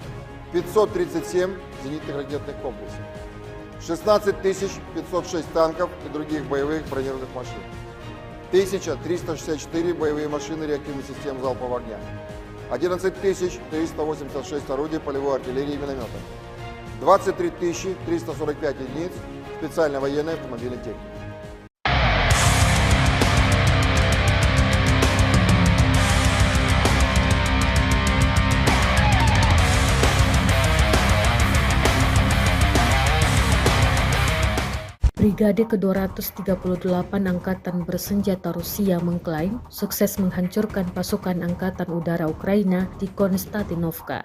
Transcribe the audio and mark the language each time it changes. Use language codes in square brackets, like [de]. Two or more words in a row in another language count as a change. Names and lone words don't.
[ru] 537 зенитных ракетных комплексов, 16 506 танков и других боевых бронированных машин, 1364 боевые машины реактивных систем залпового огня, 11 386 орудий полевой артиллерии и минометов, 23 345 единиц специальной военной автомобильной техники. [id] Brigade ke-238 Angkatan Bersenjata Rusia mengklaim sukses menghancurkan pasukan Angkatan Udara Ukraina di Konstantinovka.